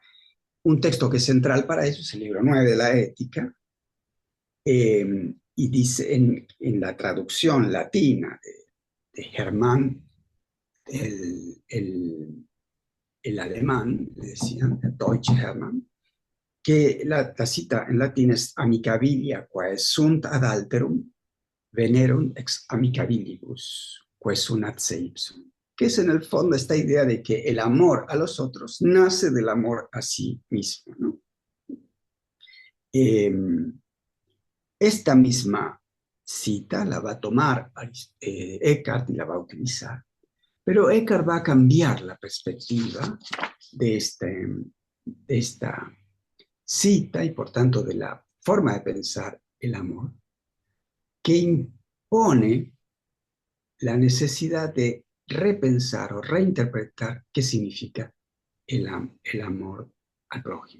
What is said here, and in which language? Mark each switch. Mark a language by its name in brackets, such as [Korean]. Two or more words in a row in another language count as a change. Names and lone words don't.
[Spanish] Un texto que es central para eso es el libro 9 de la Ética, y dice en la traducción latina de Hermann, el alemán, le decían, el Deutsche Hermann, que la cita en latín es [Latin] amicabilia quae sunt ad alterum venerum ex amicabilibus, quae sunat se ipsum, [Spanish] que es en el fondo esta idea de que el amor a los otros nace del amor a sí mismo, ¿no? Eh, esta misma cita la va a tomar Eckhart y la va a utilizar, pero Eckhart va a cambiar la perspectiva de esta cita y por tanto de la forma de pensar el amor, que impone la necesidad de repensar o reinterpretar qué significa el amor al prójimo.